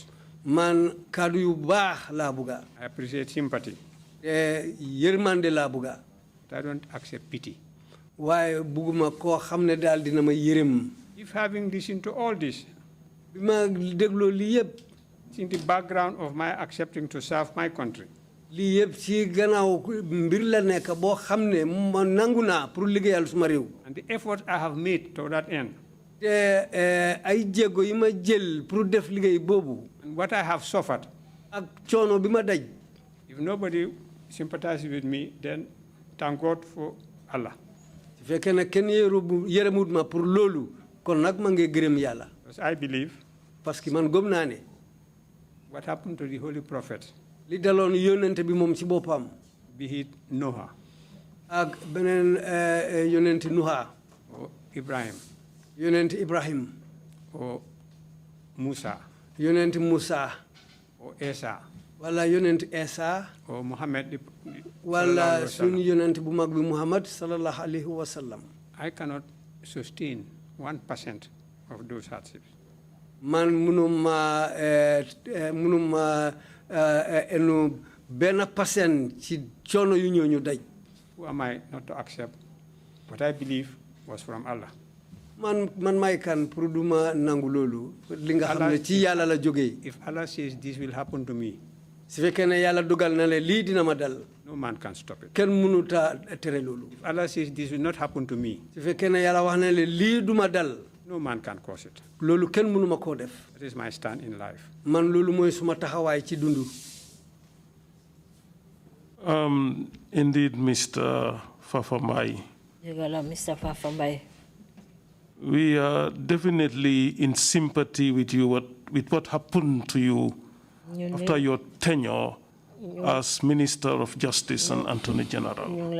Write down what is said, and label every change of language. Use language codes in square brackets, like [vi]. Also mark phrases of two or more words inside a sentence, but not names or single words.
[wo] man cadre yu baax laa bugga. [en] I appreciate sympathy. [wo] te yërmande laa bugga. [en] I don't accept pity. [wo] waaye bugguma koo xam ne daal dina ma yërëm. [en] If having listened to all this, [wo] bi ma dégloo lii yëpp. [en] in the background of my accepting to serve my country, [wo] lii yëpp ci gannaaw mbir la nekk boo xam ne ma nangu naa pour liggéeyal suma réew. [en] and the effort I have made to that end, [wo] te ay jéego yi ma jël pour def liggéey boobu. [en] and what I have suffered, [wo] ak coono bi ma daj. [en] if nobody sympathizes with me, then thank God for Allah. [wo] su fekkee ne kenn yërëmut ma pour loolu kon nag ma ngi gërëm yàlla. [en] Because I believe, [fr] parce que [wo] man gëm naa ne. [en] what happened to the holy prophet, [wo] li daloon yónnente bi moom ci boppam. [en] be it Noah, [wo] ak beneen yónnente Nuha. [en] or Ibrahim, [wo] yónnente Ibrahim. [en] or Musa, [wo] yónnente Musa. [en] or Esa, [wo] wala yónnente Esa. [en] or Muhammad, [wo] wala sunu yónnente bu mag bi Muhammad [ar] صلى الله عليه وسلم. [en] I cannot sustain 1% of those hardships. [wo] man munuma enu benn % ci coono yu ñooñu daj. [en] Who am I not to accept what I believe was from Allah? [wo] man may kan pour duma nangu loolu li nga xam ne ci yàlla la jógee. [en] If Allah says this will happen to me, [wo] su fekkee ne yàlla dogal na le lii dina ma dal. [en] no man can stop it. [wo] kenn mënuta tere loolu. [en] If Allah says this will not happen to me, [wo] su fekkee ne yàlla wax na le lii duma dal. [en] no man can cause it. [wo] loolu kenn mënuma koo def. [en] That is my stand in life. [wo] man loolu mooy suma taxawaay ci dundu. [en] Indeed, Mr. FAFA Mai. Mr. FAFA Mai. We are definitely in sympathy with you, with what happened to you after your tenure as Minister of Justice and Attorney General.